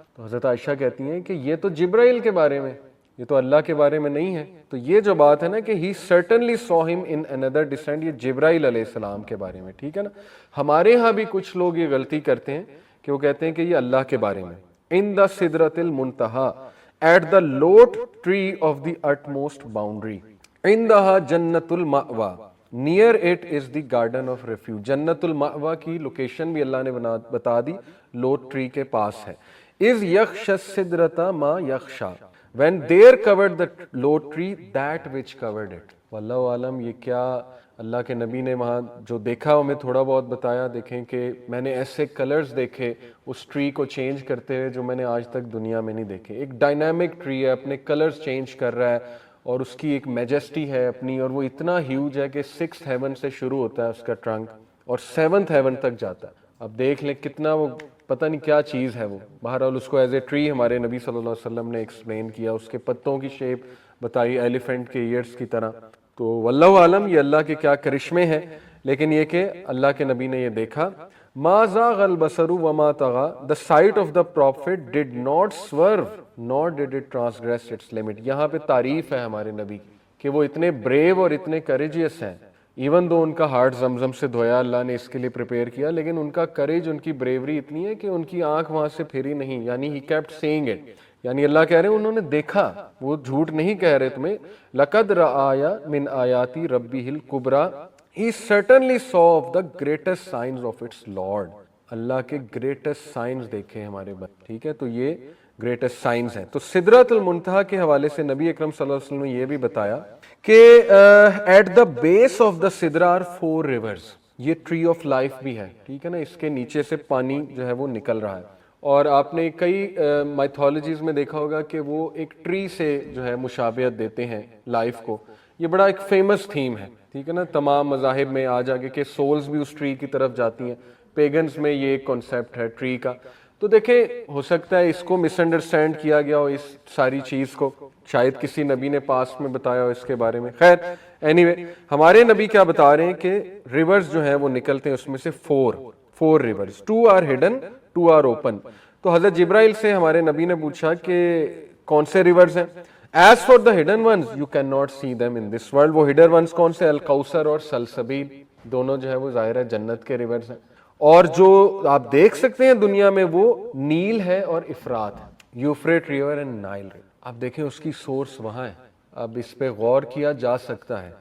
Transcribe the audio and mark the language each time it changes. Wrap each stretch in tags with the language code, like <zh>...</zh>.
<ur>تو حضرت عائشہ کہتی ہیں کہ یہ تو جبرائیل کے بارے میں, یہ تو اللہ کے بارے میں نہیں ہے. تو یہ جو بات ہے نا کہ</ur> <en>he certainly saw him in another descent,</en> <ur>یہ جبرائیل علیہ السلام کے بارے میں. ٹھیک ہے نا. ہمارے ہاں بھی کچھ لوگ یہ غلطی کرتے ہیں کہ وہ کہتے ہیں کہ یہ اللہ کے بارے میں.</ur> <en>in the سدرۃ المنتہا, at the lot tree of the utmost boundary,</en> <ar>عندها جنت المأوى,</ar> <en>near it is the garden of refuge.</en> <ur>جنت المأوى کی لوکیشن بھی اللہ نے بتا دی, لوٹ ٹری کے پاس ہے.</ur> <ar>اذ یغشی السدرۃ ما یغشی,</ar> <en>when there covered the lot tree that which covered it.</en> <ur>واللہ عالم یہ کیا اللہ کے نبی نے وہاں جو دیکھا ہمیں تھوڑا بہت بتایا. دیکھیں کہ میں نے ایسے کلرز دیکھے اس ٹری کو چینج کرتے ہوئے جو میں نے آج تک دنیا میں نہیں دیکھے. ایک ڈائنامک ٹری ہے, اپنے کلرز چینج کر رہا ہے, اور اس کی ایک میجسٹی ہے اپنی, اور وہ اتنا ہیوج ہے کہ 6th ہیون سے شروع ہوتا ہے اس کا ٹرنک اور 7th ہیون تک جاتا ہے. اب دیکھ لیں کتنا وہ پتہ نہیں کیا چیز ہے وہ. بہرحال اس کو ایز اے ٹری ہمارے نبی صلی اللہ علیہ وسلم نے ایکسپلین کیا, اس کے پتوں کی شیپ بتائی ایلیفینٹ کے ایئرز کی طرح. تو واللہ عالم یہ اللہ کے کیا کرشمے ہیں, لیکن یہ کہ اللہ کے نبی نے یہ دیکھا.</ur> <ar>ما زاغ البصر وما طغى,</ar> <en>the sight of the prophet did not swerve nor did it transgress its limit.</en> <ur>یہاں پہ تعریف ہے ہمارے نبی کہ وہ اتنے بریو اور اتنے کریجیس ہیں. ایون دو ان کا ہارٹ زمزم سے دھویا اللہ نے اس کے لیے پریپیئر کیا, لیکن ان کا کریج, ان کی بریوری اتنی ہے کہ ان کی آنکھ وہاں سے پھری نہیں. یعنی</ur> <en>he kept saying it,</en> <ur>یعنی اللہ کہہ رہے ہیں انہوں نے دیکھا, وہ جھوٹ نہیں کہہ رہے تمہیں.</ur> <ar>لَقَدْ رَآيَ مِنْ آيَاتِ رَبِّهِ الْكُبْرَى,</ar> <en>he certainly saw of the greatest signs of its Lord.</en> <ur>اللہ کے گریٹسٹ سائنز دیکھے ہمارے بندے. ٹھیک ہے, تو یہ گریٹسٹ سائنز ہیں. تو سدرۃ المنتہا کے حوالے سے نبی اکرم صلی اللہ علیہ وسلم نے یہ بھی بتایا کہ</ur> <en>At the base of the سدرہ are 4 rivers.</en> <ur>یہ ٹری آف لائف بھی ہے. ٹھیک ہے نا, اس کے نیچے سے پانی جو ہے وہ نکل رہا ہے. اور آپ نے کئی مائتھولوجیز میں دیکھا ہوگا کہ وہ ایک ٹری سے جو ہے مشابہت دیتے ہیں لائف کو. یہ بڑا ایک فیمس تھیم ہے. ٹھیک ہے نا, تمام مذاہب میں آ جا کے سولز بھی اس ٹری کی طرف جاتی ہیں. پیگنز میں یہ ایک کانسیپٹ ہے ٹری کا. تو دیکھیں ہو سکتا ہے اس کو مس انڈرسٹینڈ کیا گیا ہو, اس ساری چیز کو شاید کسی نبی نے پاس میں بتایا ہو اس کے بارے میں. خیر اینی وے, ہمارے نبی کیا بتا رہے ہیں کہ ریورز جو ہیں وہ نکلتے ہیں, اس میں سے 4 rivers.</ur> <en>2 are hidden, 2 are open.</en> <ur>تو حضرت جبرائیل سے ہمارے نبی نے پوچھا کہ کون سے ریورز ہیں.</ur> <en>As for the hidden ones, you cannot see them in this world.</en> <ur>وہ</ur> <en>hidden ones</en> <ur>کون سے, الکوثر اور سلسبیل, دونوں جو ہے وہ ظاہر ہے جنت کے ریورز ہیں. اور جو آپ دیکھ سکتے ہیں دنیا میں وہ نیل ہے اور افرات ہے,</ur> <en>Euphrates river and Nile river.</en> <ur>آپ دیکھیں اس کی سورس وہاں ہے. اب اس پہ غور کیا جا سکتا ہے.</ur>